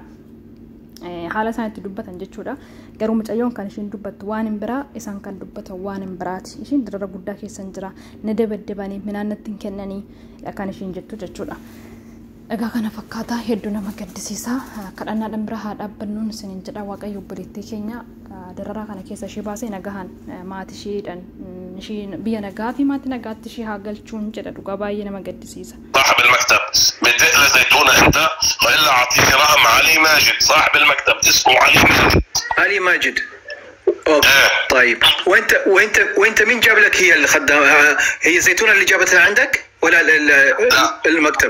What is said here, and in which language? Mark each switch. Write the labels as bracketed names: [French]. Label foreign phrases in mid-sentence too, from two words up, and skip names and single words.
[Oromo] Haala isaan itti dubbatan jechuudha garuu mucayyoon kan ishiin dubbattu waan hin biraa isaan kan dubbatan waan hin biraati ishiin darara guddaa keessan jira na dabaddabanii midhaan natti hin kennanii kan ishiin jettu jechuudha. Egaa kana fakkaataa hedduu nama gaddisiisa kadhannaadhaan bira haa dhaabbannuun isiniin jedha waaqayyo obboleettii keenya dararaa kana keessa ishee baasee nagahaan maatii isheedhaan ishee biyya nagaa fi maatii nagaatti ishee haa galchuun jedha dhugaa baay'ee nama gaddisiisa. [Arabic] صاحب المكتب متضايق لزيتونة انت والا اعطيني رقم علي ماجد صاحب المكتب اسمه علي ماجد. علي ماجد طيب وانت مين جاب لك هي الخدامه هي زيتونة اللي جابتها عندك ولا المكتب؟